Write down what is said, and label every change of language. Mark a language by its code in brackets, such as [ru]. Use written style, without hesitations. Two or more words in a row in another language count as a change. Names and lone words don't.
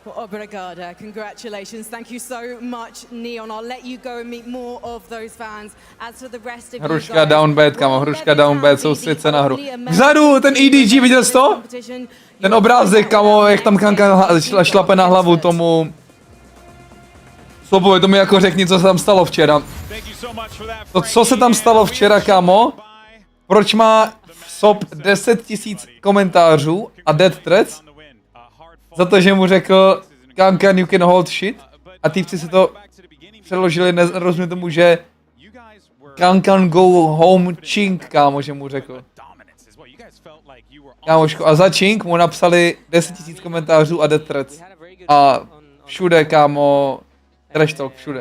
[en] Well, obrigada, congratulations. Thank you so much, Neon. I'll let you go and meet more of those fans. As for the rest of you Hruška guys, down bad, kamo, hruška down bad, [cs] soustřed na hru. Vzadu, ten EDG, viděl jsi to? Ten obrázek, kamo, jak tam Kanka šlape na hlavu tomu... Slobovi, to mi jako řekni, co se tam stalo včera. To, co se tam stalo včera, kamo? Proč má SOP 10 000 komentářů a [en] death threats? [cs] Za to, že mu řekl Kankan, [en] you can hold shit. [cs] A týpci se to přeložili, nerozumím tomu, že Kankan [en] go home chink, [cs] kámo, že mu řekl. Kámoško, a za chink mu napsali 10 000 komentářů a [en] death threats. [cs] A všude, kámo, [en] trash talk, [cs] všude.